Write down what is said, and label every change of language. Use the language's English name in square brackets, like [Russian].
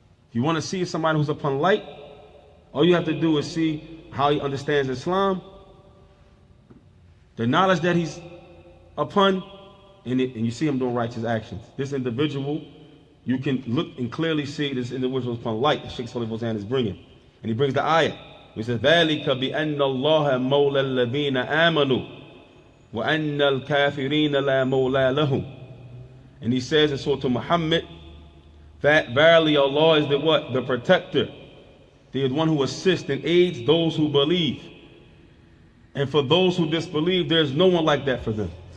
[English] If you want to see somebody who's upon light, all you have to do is see how he understands Islam, the knowledge that he's upon, and you see him doing righteous actions. This individual, you can look and clearly see this individual upon light that Shaykh Fawzaan is bringing. And he brings the ayah. He says, [Arabic] ذَلِكَ بِأَنَّ اللَّهَ مَوْلَى الَّذِينَ آمَنُوا وَأَنَّ الْكَافِرِينَ لَا مَوْلَى لَهُمْ. [English] And he says in Surah Muhammad, that verily Allah is the what? The protector. He is one who assists and aids those who believe. And for those who disbelieve, there's no one like that for them.